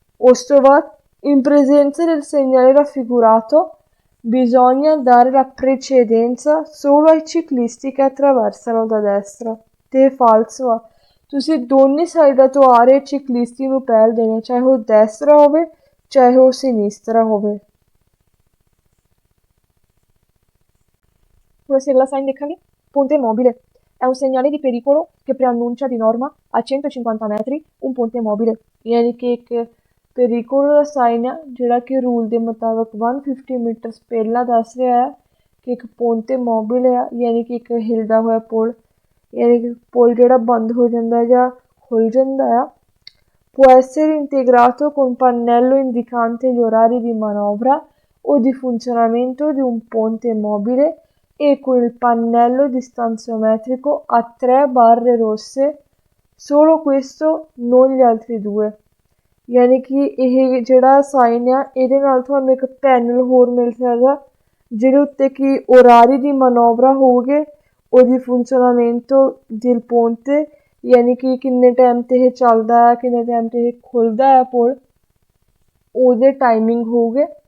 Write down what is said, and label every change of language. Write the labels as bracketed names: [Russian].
[Punjabi] ਉਸ ਤੋਂ ਬਾਅਦ [Italian] in presenza del segnale raffigurato bisogna dare la precedenza solo ai ciclisti che attraversano da destra, [Punjabi] ਤੇ ਇਹ falso ਆ। ਤੁਸੀਂ ਦੋਨੇ ਸਾਈਡਾਂ ਤੋਂ ਆ ਰਹੇ ciclisti ਨੂੰ ਪਹਿਲ ਦੇਣੀ, ਚਾਹੇ ਉਹ destra ਹੋਵੇ ਚਾਹੇ ਉਹ sinistra ਹੋਵੇ। ਹੁਣ ਅਸੀਂ ਅਗਲਾ ਸਾਈਨ ਦੇਖਾਂਗੇ, [Italian] ponte mobile è un segnale di pericolo che preannuncia di norma a 150 metri un ponte mobile। [Punjabi] ਯਾਨੀ ਕਿ ਇੱਕ pericolo ਦਾ ਸਾਈਨ ਆ ਜਿਹੜਾ ਕਿ ਰੂਲ ਦੇ ਮੁਤਾਬਕ 150 ਮੀਟਰਸ ਪਹਿਲਾਂ ਦੱਸ ਰਿਹਾ ਹੈ ਕਿ ਇੱਕ ponte mobile ਆ, ਯਾਨੀ ਕਿ ਇੱਕ ਹਿਲਦਾ ਹੋਇਆ ਪੁਲ, ਯਾਨੀ ਕਿ ਪੁਲ ਜਿਹੜਾ ਬੰਦ ਹੋ ਜਾਂਦਾ ਜਾਂ ਖੁੱਲ੍ਹ ਜਾਂਦਾ ਆ। [Italian] può essere integrato con pannello indicante gli orari di manovra o di funzionamento di un ponte mobile e con il pannello distanziometrico a 3 barre rosse, solo questo, non gli altri due। [Punjabi] यानी कि ਇਹ ਜਿਹੜਾ sign ਆ ਇਹਦੇ ਨਾਲ ਤੁਹਾਨੂੰ ਇੱਕ panel ਹੋਰ ਮਿਲ ਸਕਦਾ ਜਿਹਦੇ ਉੱਤੇ ਕਿ [Italian] orario di manovra [Punjabi] ਹੋਊਗੇ [Italian] o di funzionamento del ponte, [Punjabi] यानी कि किन्ने टाइम ते ਇਹ ਚੱਲਦਾ ਹੈ, किन्ने टाइम ते ਇਹ ਖੁੱਲ੍ਹਦਾ ਹੈ ਪੁਲ, ਉਹਦੇ ਟਾਈਮਿੰਗ ਹੋਊਗੇ।